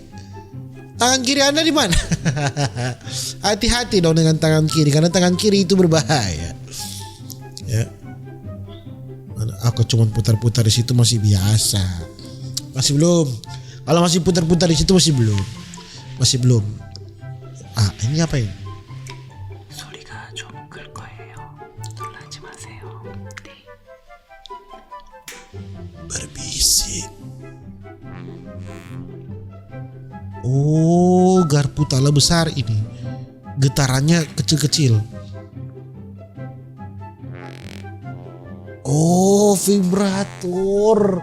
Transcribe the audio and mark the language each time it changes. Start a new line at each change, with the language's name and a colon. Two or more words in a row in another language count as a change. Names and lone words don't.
Indonesian: Tangan kiri Anda di mana? Hati-hati dong dengan tangan kiri karena tangan kiri itu berbahaya. Ya. Aku cuma putar-putar di situ masih biasa. Masih belum. Kalau masih putar-putar di situ masih belum. Ini apa ini?
Korean: 소리가 좀 클 거예요. 놀라지 마세요.
Indonesian: Berbisik. Oh, garpu tala besar ini. Getarannya kecil-kecil. Oh, vibrator.